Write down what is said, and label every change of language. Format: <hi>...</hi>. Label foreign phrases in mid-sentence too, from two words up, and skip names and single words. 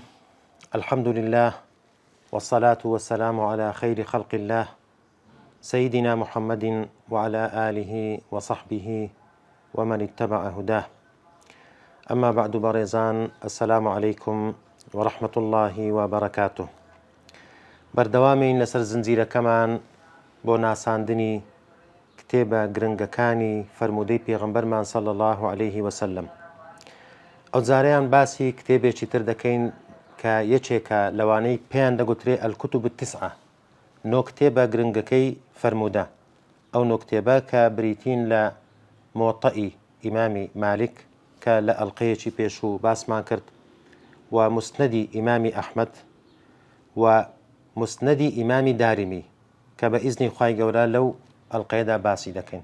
<ar>الحمد لله والصلاة والسلام على خير خلق الله سيدنا محمد وعلى آله وصحبه ومن اتبع هداه. أما بعد بريزان، السلام عليكم ورحمة الله وبركاته.</ar> <ckb>بردوامين لسر زنجيرة كمان بۆ ناساندنی کتێبە گرنگەکانی فەرموودەی پێغەمبەرمان</ckb> <ar>صلى الله عليه وسلم.</ar> <ckb>ئەو جارەیان باسی کتێبێکی تر دەکەین کە یەکێکە لەوانەی پێیان دەگوترێ</ckb> <ar>الکتب التسعة،</ar> <ckb>نۆ کتێبە گرنگەکەی فەرموودە. ئەو نۆ کتێبە کە بریتین لە مۆطەئی ئیمامی مالک کە لە ئەڵقەیەکی پێشوو باسمان کرد، و مسندی ئیمامی ئەحمەد و مسندی ئیمامی دارمی کە بە ئیزنی خوای گەورە لەو ئەڵقەیەدا باسی دەکەین.</ckb>